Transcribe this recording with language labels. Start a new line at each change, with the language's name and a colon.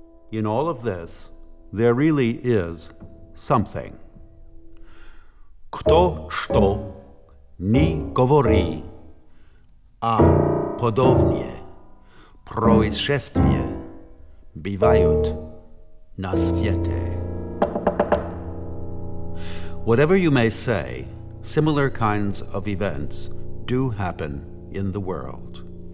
English: In all of this, there really is something.
Russian: Кто что? Не говори, а подобные происшествия бывают на свете.
English: Whatever you may say, similar kinds of events do happen in the world.